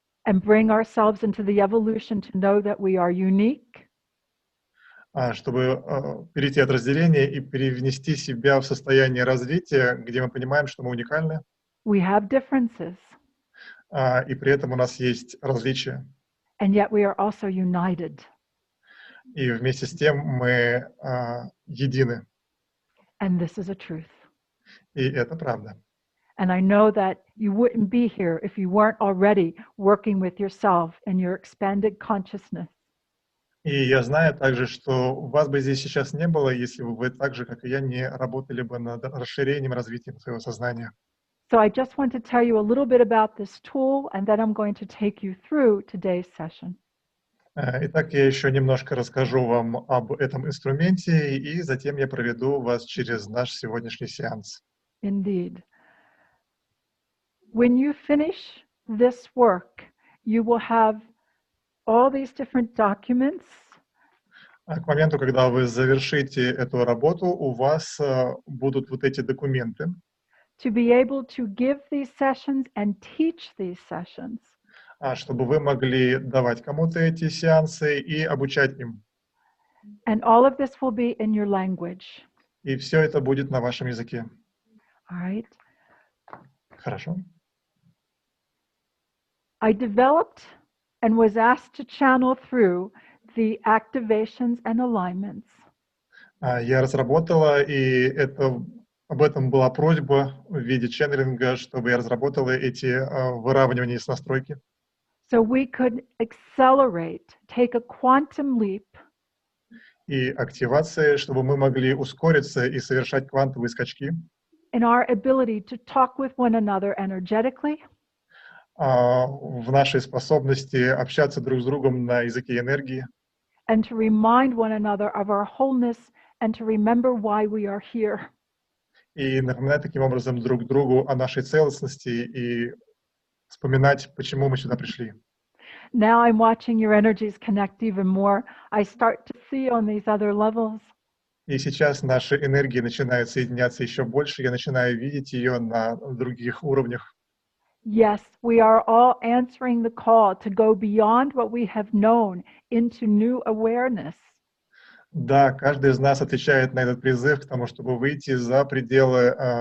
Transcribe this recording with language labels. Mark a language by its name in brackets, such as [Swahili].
[English] And bring ourselves into the evolution to know that we are unique. [Russian] Чтобы перейти от разделения и перевнести себя в состояние развития, где мы понимаем, что мы уникальны. [English] We have differences. [Russian] И при этом у нас есть различия. [English] And yet we are also united. [Russian] И вместе с тем мы едины. [English] And this is a truth. [Russian] И это правда. [English] And I know that you wouldn't be here if you weren't already working with yourself and your expanded consciousness. [Russian] И я знаю также, что вас бы здесь сейчас не было, если бы вы так же, как и я, не работали бы над расширением, развитием своего сознания. [English] So I just want to tell you a little bit about this tool, and then I'm going to take you through today's session. [Russian] Итак, я еще немножко расскажу вам об этом инструменте, и затем я проведу вас через наш сегодняшний сеанс. [English] Indeed. When you finish this work, you will have all these different documents. [Russian] К моменту, когда вы завершите эту работу, у вас будут вот эти документы. [English] To be able to give these sessions and teach these sessions. [Russian] Чтобы вы могли давать кому-то эти сеансы и обучать им. [English] And all of this will be in your language. [Russian] И все это будет на вашем языке. [English] All right. [Russian] Хорошо. [English] I developed and was asked to channel through the activations and alignments. [Russian] Я разработала, и об этом была просьба в виде ченнелинга, чтобы я разработала эти выравнивания с настройки. [English] So we could accelerate, take a quantum leap. [Russian] И активации, чтобы мы могли ускориться и совершать квантовые скачки. [English] In our ability to talk with one another energetically. [Russian] В нашей способности общаться друг с другом на языке энергии. [English] And to remind one another of our wholeness and to remember why we are here. [Russian] И напоминать таким образом друг другу о нашей целостности и вспоминать, почему мы сюда пришли. [English] Now I'm watching your energies connect even more. I start to see on these other levels. [Russian] И сейчас наши энергии начинают соединяться еще больше. Я начинаю видеть ее на других уровнях. [English] Yes, we are all answering the call to go beyond what we have known into new awareness. [Russian] Да, каждый из нас отвечает на этот призыв к тому, чтобы выйти за пределы,